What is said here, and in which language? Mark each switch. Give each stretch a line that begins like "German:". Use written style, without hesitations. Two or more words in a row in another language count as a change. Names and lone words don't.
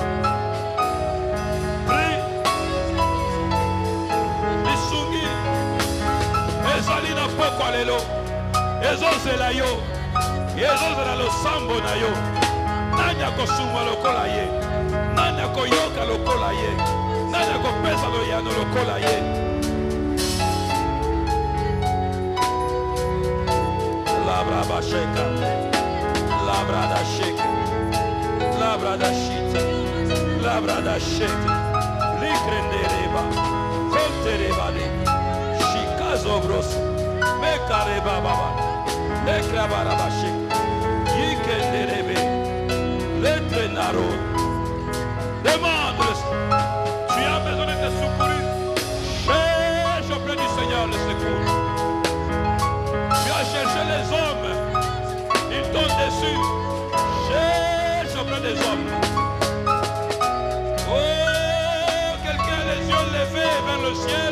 Lingala: Prie. Lisungi. Ezali na pokwa lelo. Ezozela yo. Ezozela losambo na yo. Nani akosungwa lokola ye? Nani akoyoka lokola ye? Nani akopesa loyano lokola ye? Labra sheka. Labra da sheka. Labra da shita. Labra da sheta. Likrendereba. Kontereba de. Shikazobros. Mekareba baba. Ekrabara basheka. Yikenderebe. L'être naro.
French: Demande. Tu as besoin de te secourir. Cherche auprès du Seigneur le secours. Tu as cherché les hommes. Ils t'ont déçu. Cherche auprès des hommes. Oh, quelqu'un a les yeux levés vers le ciel.